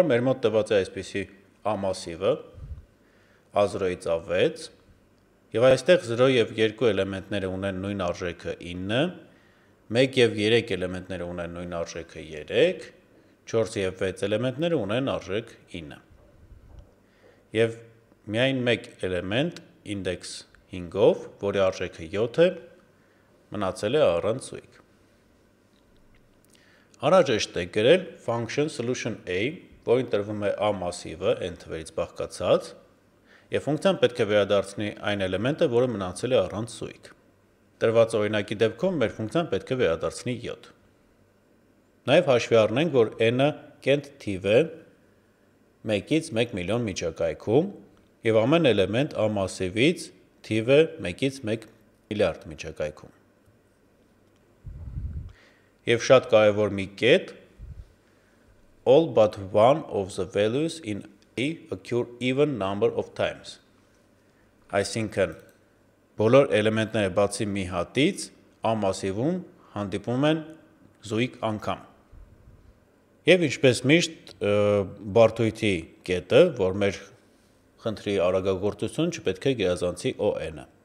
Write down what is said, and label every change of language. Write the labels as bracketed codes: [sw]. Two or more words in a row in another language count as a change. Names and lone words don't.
[hy] մեր մոտ տված է այսպիսի A massive-ը A0-ից A6, եւ այստեղ 0 եւ 2 էլեմենտները ունեն նույն արժեքը 9, 1 եւ 3 էլեմենտները ունեն նույն արժեքը 3, 4 եւ 6 էլեմենտները ունեն արժեք 9։ Եվ միայն մեկ էլեմենտ ինդեքս 5-ով, որի արժեքը 7 է, մնացել է առանց զույգ։ Անհրաժեշտ է գրել [en] function solution [hy] A, որին տրվում է A massive-ը n թվերից բաղկացած, եւ ֆունկցիան պետք է վերադարձնի այն էլեմենտը, որը մնացել է առանց զույգ։ Տրված օրինակի դեպքում մեր ֆունկցիան պետք է վերադարձնի 7։ Նաև հաշվի առնենք, որ n-ը կենտ թիվ է 1-ից 1 միլիոն միջակայքում եւ ամեն էլեմենտ A massive-ից թիվ է 1-ից 1 միլիարդ միջակայքում։ Եվ շատ կարևոր մի կետ, [en] all but one of the values in A occur even number of times։ [hy] Այսինքն բոլոր էլեմենտները բացի մի հատից A massive-ում հանդիպում են զույգ անգամ։ Եվ ինչպես միշտ բարդույթի կետը, որ մեր խնդրի արագագործություն չպետք է գերազանցի ON-ը։